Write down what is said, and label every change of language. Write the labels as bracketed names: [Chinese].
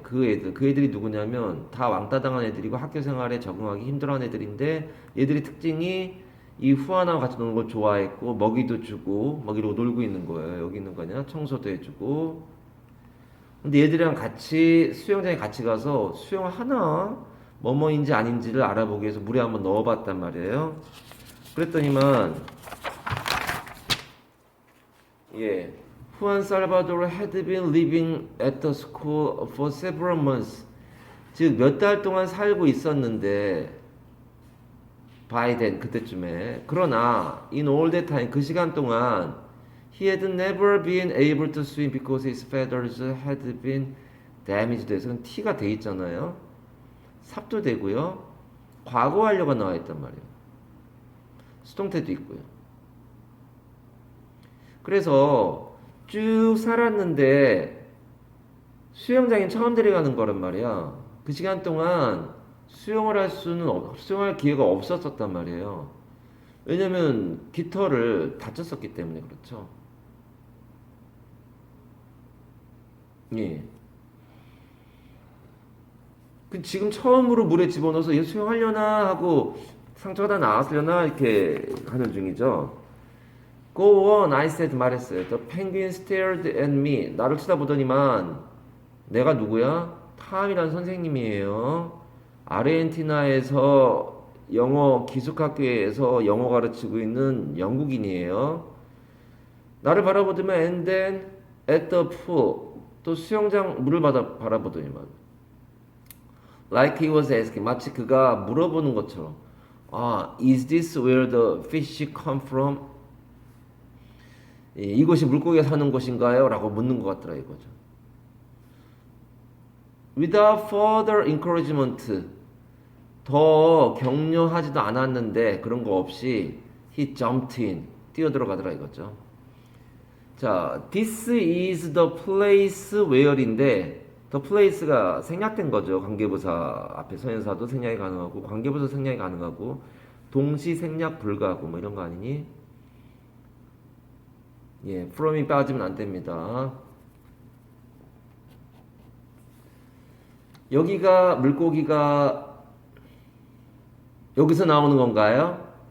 [Korean] 그 애들이 누구냐면 다 왕따 당한 애들이고 학교 생활에 적응하기 힘들어하는 애들인데 얘들이 특징이 이 후안하고 같이 노는 걸 좋아했고 먹이도 주고 먹이로 놀고 있는 거예요. 여기 있는 거냐? 청소도 해주고. 근데 얘들이랑 같이 수영장에 같이 가서 수영을 하나 뭐뭐인지 아닌지를 알아보기 위해서 물에 한번 넣어봤단 말이에요. 그랬더니만 예, [English] Juan Salvador had been living at the school for several months. [Korean] 즉 몇 달 동안 살고 있었는데 [English] by then [Korean] 그때쯤에 그러나 [English] in all that time [Korean] 그 시간 동안 [English] he had never been able to swim because his feathers had been damaged. [Korean] 그래서 T가 돼 있잖아요. 삽도 되고요. 과거 완료가 나와 있단 말이에요. 수동태도 있고요. 그래서 쭉 살았는데 수영장에 처음 데려가는 거란 말이야. 그 시간 동안 수영할 기회가 없었단 말이에요. 왜냐면 깃털을 다쳤었기 때문에 그렇죠. 예. 지금 처음으로 물에 집어넣어서 얘 수영하려나 하고 상처가 다 나았으려나 이렇게 하는 중이죠. [English] Go on, I said [Korean] 말했어요. [English] The penguin stared at me. [Korean] 나를 쳐다보더니만 내가 누구야? 탐이란 선생님이에요. 아르헨티나에서 영어 기숙학교에서 영어 가르치고 있는 영국인이에요. 나를 바라보더니만 [English] and then at the pool. [Korean] 또 수영장 물을 바라보더니만 [English] like he was asking. [Korean] 마치 그가 물어보는 것처럼 [English] is this where the fish come from? [Korean] 이곳이 물고기가 사는 곳인가요? 라고 묻는 것 같더라 이거죠. [English] Without further encouragement. [Korean] 더 격려하지도 않았는데 그런 거 없이 [English] he jumped in. [Korean] 뛰어들어가더라 이거죠. 자, [English] this is the place where [Korean] 인데 the place가 생략된 거죠. 관계부사 앞에 선행사도 생략이 가능하고 관계부사 생략이 가능하고 동시 생략 불가하고 뭐 이런 거 아니니? 예, from이 빠지면 안 됩니다. 여기가 물고기가 여기서 나오는 건가요?